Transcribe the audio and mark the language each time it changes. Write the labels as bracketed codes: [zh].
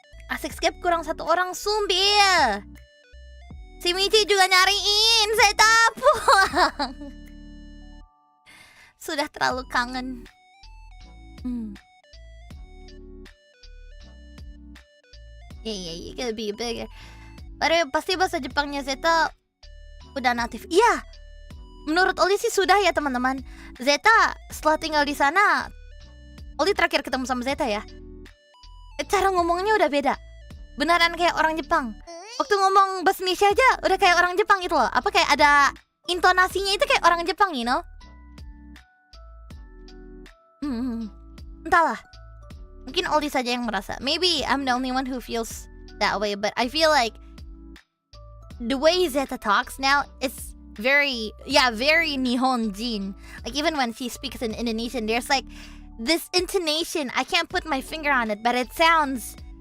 [id] Asik skip kurang 1 orang sumbil. Si Michi juga nyariin. Zeta pulang. Sudah terlalu kangen. [en] Yeah, you gotta be bigger. [id] Padahal pasti bahasa Jepangnya Zeta udah natif. Iya. Menurut Oli sih sudah ya teman-teman. Zeta setelah tinggal di sana, Oli terakhir ketemu sama Zeta ya. Cara ngomongnya udah beda. Beneran kayak orang Jepang. Waktu ngomong bahasa Indonesia aja udah kayak orang Jepang gitu loh. Apa kayak ada intonasinya itu kayak orang Jepang, [en] you know? [id] Entahlah. Mungkin Oli saja yang merasa. [en] Maybe I'm the only one who feels that way, but I feel like the way Zeta talks now is very Nihonjin. Like even when she speaks in Indonesian, there's like this intonation. I can't put my finger on it, but it sounds